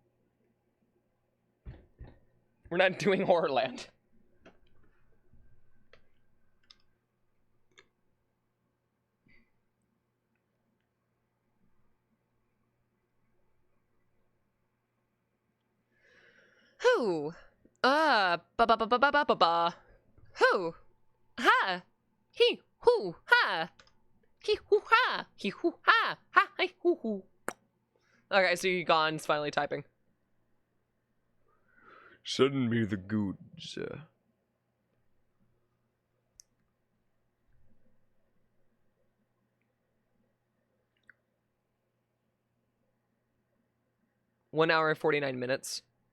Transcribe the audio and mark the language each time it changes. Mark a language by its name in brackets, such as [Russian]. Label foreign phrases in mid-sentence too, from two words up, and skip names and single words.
[English] We're not doing Horrorland. Who? Ba ba ba ba ba ba ba ba. Who? Ha. He hoo ha. He hoo ha. He hoo ha. Ha hi hoo hoo. Okay, so you Gon's finally typing. Send me the goods. 1 hour and 49 minutes.